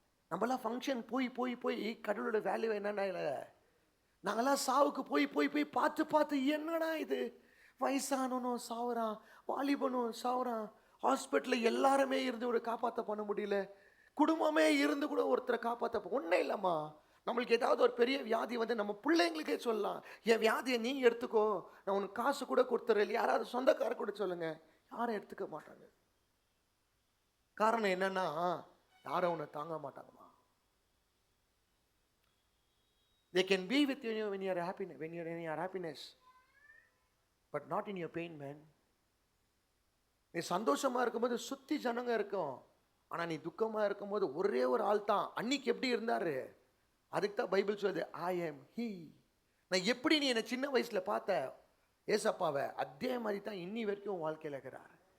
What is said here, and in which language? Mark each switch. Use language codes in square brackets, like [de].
[ta] நம்மளாம் ஃபங்க்ஷன் போய் போய் போய் கடவுளோட வேல்யூ என்னன்னா இல்லை, நாங்களாம் சாவுக்கு போய் போய் போய் பார்த்து பார்த்து என்னடா இது, வயசானவனும் சாவுறான், வாலிபனும் சாவுறான், ஹாஸ்பிட்டலில் எல்லாருமே இருந்து ஒரு காப்பாற்ற பண்ண முடியல, குடும்பமே இருந்து கூட ஒருத்தரை காப்பாற்ற ஒன்றும் இல்லைம்மா. நம்மளுக்கு ஏதாவது ஒரு பெரிய வியாதி வந்து நம்ம பிள்ளைங்களுக்கே சொல்லலாம், என் வியாதியை நீ எடுத்துக்கோ, நான் உனக்கு காசு கூட கொடுத்துறேன், யாராவது சொந்தக்கார கூட சொல்லுங்க, யாரும் எடுத்துக்க மாட்டாங்க. காரணம் என்னன்னா யாரும் உன்னை தாங்க மாட்டாங்கம்மா. [en] They can be with you when you are happy, when you are in your happiness, but not in your pain, man. [ta] நீ சந்தோஷமா இருக்கும்போது சுத்தி ஜனங்க இருக்கும், ஆனா நீ துக்கமா இருக்கும்போது ஒரே ஒரு ஆள் தான். அன்னைக்கு எப்படி இருந்தாரு, அதுக்கு தான் பைபிள் சொல்லுது, [en] I am he. [ta] நான் எப்படி நீ என்னை சின்ன வயசுல பார்த்த ஏசப்பாவை, அதே மாதிரி தான் இன்னி வரைக்கும் உன் வாழ்க்கையில் இருக்கிறார்.